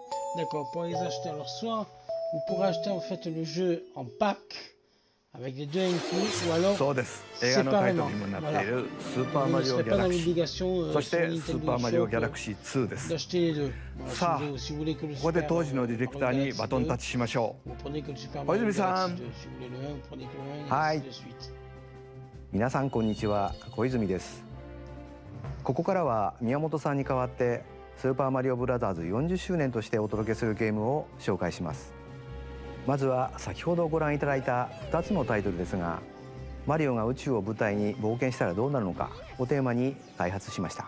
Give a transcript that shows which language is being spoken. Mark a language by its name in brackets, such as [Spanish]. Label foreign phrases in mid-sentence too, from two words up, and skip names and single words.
[French] D'accord, pour les acheter. Alors soit vous pourrez acheter en fait le jeu en pack avec les deux inclus, ou alors [Japanese] そうです。映画のタイト [French] séparément. [Japanese] ルにもなってい [French] Voilà. [Japanese] るスーパー [French] Vous [Japanese] マ [French] ne [Japanese] リオ [French] serez [Japanese] ギャ [French] pas [Japanese] ラ [French] dans [Japanese] クシー、 [French] l'obligation [Japanese] そし [French] sur [Japanese] てスー [French] Nintendo [Japanese] パーマリオ [French] Shop [Japanese] ギャラクシー2です。 [French] d'acheter les deux. Voilà, [Japanese] さあ、 [French] si vous voulez que le [Japanese] ここで [French] Super [Japanese] 当時のディレクターに [French] Mario [Japanese] バトン [French] Galaxy [Japanese] タッチしましょ [French] 2, vous prenez que le Super [Japanese] 小 [French] Mario [Japanese] 泉さ [French] Galaxy [Japanese] ん。 [French] 2. Si vous voulez le 1, vous prenez que le 1 et [Japanese] は [French] ainsi [Japanese] い。 [French] de suite. [Japanese] 皆さんこんにちは、小泉です。ここからは宮本さんに代わってスーパーマリオブラザーズ40周年としてお届けするゲームを紹介します。まずは先ほどご覧いただいた2つのタイトルですが、マリオが宇宙を舞台に冒険したらどうなるのかをテーマに開発しました。